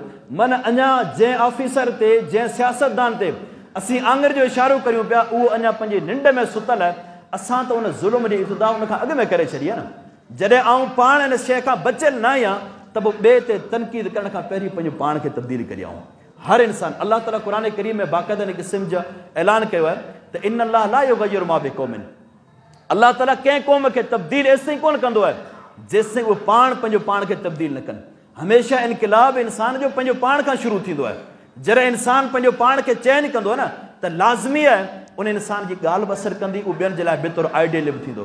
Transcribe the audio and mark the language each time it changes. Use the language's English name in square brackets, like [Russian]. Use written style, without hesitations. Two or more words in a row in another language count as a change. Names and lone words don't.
[Sindhi] मन अञा जंहिं ऑफिसर ते, जंहिं सियासतदान ते असीं आङुर जो इशारो करियूं पिया, उहो अञा पंहिंजी निंड में सुतल आहे। असां त उन ज़ुल्म जी इब्तिदा उनखां अॻु में करे छॾी आहे न। जॾहिं आउं पाण इन शइ खां बचियल न आहियां त पोइ ॿिए ते तनक़ीद करण खां पहिरीं पंहिंजो पाण खे तब्दील करियां। हर इंसान, अलाह ताला क़ुर करीम में बाक़ाइदा इन क़िस्म जो ऐलान कयो आहे त [Arabic] إن الله لا يغير ما بقوم, [Sindhi] अलाह ताला कंहिं क़ौम खे तब्दील एसिताईं कोन कंदो आहे जेसिताईं उहे पंहिंजो पाण खे तब्दील न कनि। हमेशह इनक़िलाब इंसान जो पंहिंजो पाण खां शुरू थींदो आहे। जॾहिं इंसान पंहिंजो पाण खे चेंज कंदो आहे न, त लाज़मी आहे उन इंसान जी ॻाल्हि बि असरु कंदी, उहो ॿियनि जे लाइ बेतौर आइडियल बि थींदो।